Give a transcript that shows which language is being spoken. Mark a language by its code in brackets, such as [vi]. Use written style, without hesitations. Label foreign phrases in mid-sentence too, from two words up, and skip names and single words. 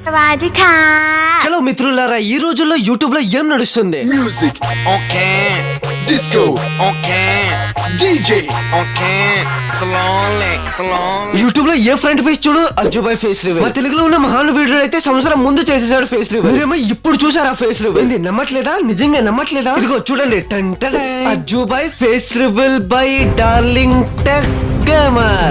[th] วัสดีค่ะ [te] చలో మిత్రులారా, ఈ రోజుల్లో యూట్యూబ్ లో ఏం నడుస్తుంది? [en] Music, okay. Disco, okay. DJ, okay. Slowly. [te] యూట్యూబ్ లో ఏ [en] front page [te] చూడు అజ్జుబాయ్ [en] face reveal. [te] మా తెలుగులో ఉన్న మహానుభావుడు అయితే సంవత్సరం ముందు చేసేసాడు [en] face reveal. [te] మీరేమో ఇప్పుడు చూసారా [en] face reveal? [te] ఏంది నమ్మట్లేదా? నిజంగా నమ్మట్లేదా? ఇదిగో చూడండి, అజ్జుబాయ్ [en] face reveal by Darling Tech Gamer.